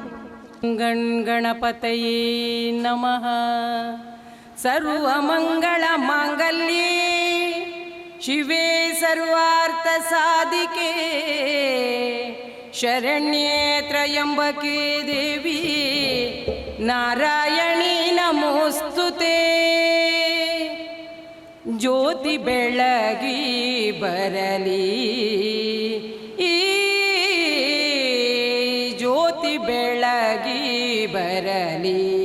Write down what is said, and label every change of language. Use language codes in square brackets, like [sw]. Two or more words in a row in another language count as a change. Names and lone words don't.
[sa] ಗಣಪತಯೇ ನಮಃ. ಸರ್ವಮಂಗಳ ಮಾಂಗಲ್ಯೇ ಶಿವೇ ಸರ್ವಾರ್ಥ ಸಾಧಿಕೆ ಶರಣ್ಯೇ ತ್ರಯಂಬಕೆ ದೇವಿ ನಾರಾಯಣಿ ನಮೋಸ್ತುತೆ. [kn] ಜ್ಯೋತಿ ಬೆಳಗಿ ಬರಲಿ, ಈ ಜ್ಯೋತಿ ಬೆಳಗಿ ಬರಲಿ.